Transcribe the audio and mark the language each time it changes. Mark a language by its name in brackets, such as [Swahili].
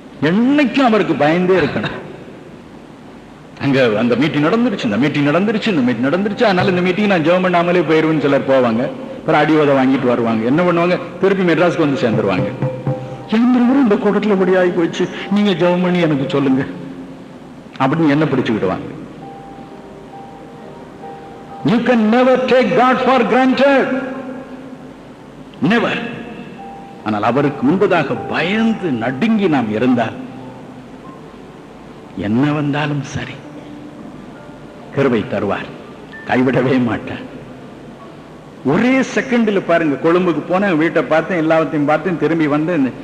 [Tamil] என்னைக்கும் அவருக்கு பயந்தே இருக்கணும். அங்க அந்த மீட்டிங் நடந்துருச்சு, இந்த மீட்டிங் நடந்துருச்சு, இந்த மீட்டிங் நடந்துருச்சு, அதனால இந்த மீட்டிங் நான் ஜெபம் பண்ணாமலே போயிருவேன்னு சிலர் போவாங்க. அப்புறம் அடிவதை வாங்கிட்டு வருவாங்க. என்ன பண்ணுவாங்க, திருப்பி மெட்ராஸ்க்கு வந்து சேர்ந்துருவாங்க. இந்த கூட்டத்தில் இப்படி ஆகி போச்சு, நீங்க ஜெபம் பண்ணி எனக்கு சொல்லுங்க அப்படின்னு என்ன பிடிச்சுக்கிடுவாங்க. [English] You can never take God for granted. Never. [Tamil] ஆனால் அவருக்கு முன்பதாக பயந்து நடுங்கி நாம் இருந்தால் என்ன வந்தாலும் சரி கிருபை தருவார், கைவிடவே மாட்டார். ஒரே செகண்டில் பாருங்க, கொழும்புக்கு போனேன், வீட்டை பார்த்தேன், எல்லாத்தையும் பார்த்தேன், திரும்பி வந்தேன்.